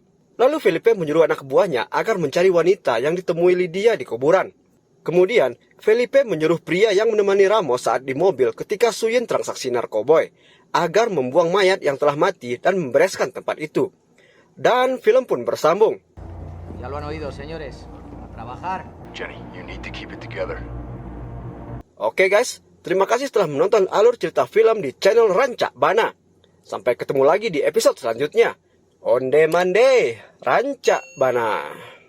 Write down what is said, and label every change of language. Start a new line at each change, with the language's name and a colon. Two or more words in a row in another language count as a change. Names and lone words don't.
Indonesian: Lalu Felipe menyuruh anak buahnya agar mencari wanita yang ditemui Lydia di kuburan. Kemudian, Felipe menyuruh pria yang menemani Ramos saat di mobil ketika Suyin transaksi narkoboy agar membuang mayat yang telah mati dan membereskan tempat itu. Dan film pun bersambung.
Spanish: Ya lo han oído, señores. A trabajar.
English: Jenny, you need to keep it together.
Indonesian: Oke guys, terima kasih telah menonton alur cerita film di channel Rancak Bana. Sampai ketemu lagi di episode selanjutnya.
Minangkabau: Onde mande, Rancak Bana.